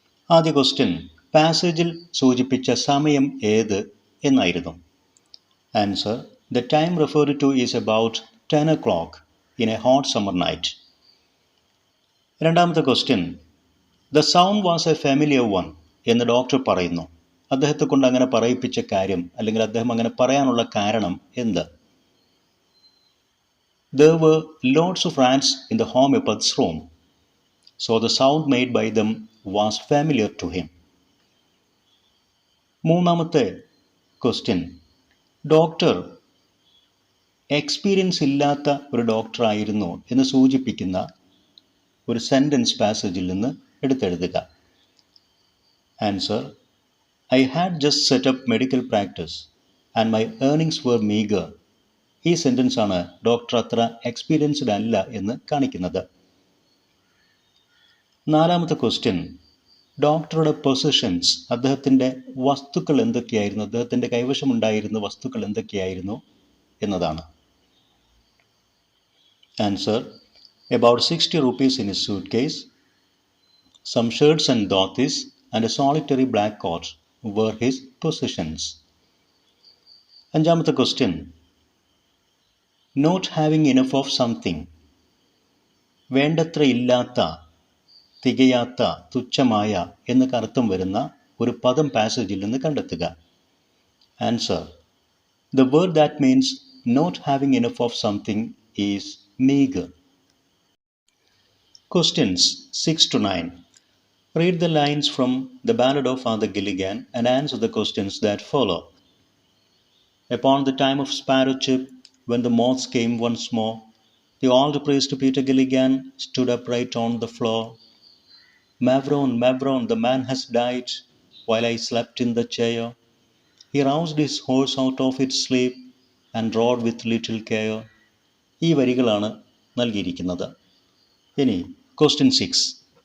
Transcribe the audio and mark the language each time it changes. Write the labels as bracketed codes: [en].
[ml] ആദ്യ ക്വസ്റ്റ്യൻ, പാസേജിൽ സൂചിപ്പിച്ച സമയം ഏത് എന്നായിരുന്നു. [en] Answer: The time referred to is about 10 o'clock in a hot summer night. [ml] രണ്ടാമത്തെ question, [en] The sound was a familiar one [ml] എന്ന് ഡോക്ടർ പറയുന്നു. അദ്ദേഹത്തെ കൊണ്ട് അങ്ങനെ പറയിപ്പിച്ച കാര്യം അല്ലെങ്കിൽ അദ്ദേഹം അങ്ങനെ പറയാനുള്ള കാരണം എന്ത്? [en] There were lots of rats in the homeopath's room, so the sound made by them was familiar to him. [ml] മൂന്നാമത്തെ ക്വസ്റ്റ്യൻ, ഡോക്ടർ എക്സ്പീരിയൻസ് ഇല്ലാത്ത ഒരു ഡോക്ടറായിരുന്നു എന്ന് സൂചിപ്പിക്കുന്ന ഒരു സെൻറ്റൻസ് പാസേജിൽ നിന്ന് എടുത്തെഴുതുക. [en] Answer: I had just set up medical practice and my earnings were meager. [ml] ഈ sentence ആണ് doctor അത്ര എക്സ്പീരിയൻസ്ഡ് അല്ല എന്ന് കാണിക്കുന്നത്. നാലാമത്തെ ക്വസ്റ്റ്യൻ, ഡോക്ടറുടെ പൊസിഷൻസ്, അദ്ദേഹത്തിൻ്റെ വസ്തുക്കൾ എന്തൊക്കെയായിരുന്നു, അദ്ദേഹത്തിൻ്റെ കൈവശമുണ്ടായിരുന്ന വസ്തുക്കൾ എന്തൊക്കെയായിരുന്നു എന്നതാണ്. [en] Answer: about 60 rupees in his suitcase, some shirts and dhotis and a solitary black coat were his possessions. [ml] അഞ്ചാമത്തെ question, [en] not having enough of something, [ml] വേണ്ടത്ര ഇല്ലാത്ത, തികയാത്ത, തുച്ഛമായ എന്നൊക്കെ അർത്ഥം വരുന്ന ഒരു പദം പാസേജിൽ നിന്ന് കണ്ടെത്തുക. [en] Answer: The word that means not having enough of something is meager. Questions 6 to 9. Read the lines from The Ballad of Father Gilligan and answer the questions that follow. Upon the time of Sparrowchip, when the moths came once more, the old priest Peter Gilligan stood upright on the floor. Mavron, Mavron, the man has died, while I slept in the chair. He roused his horse out of its sleep and rode with little care. [ml] ഈ വരികളാണ് നൽകിയിരിക്കുന്നത്. ഇനി Question 6.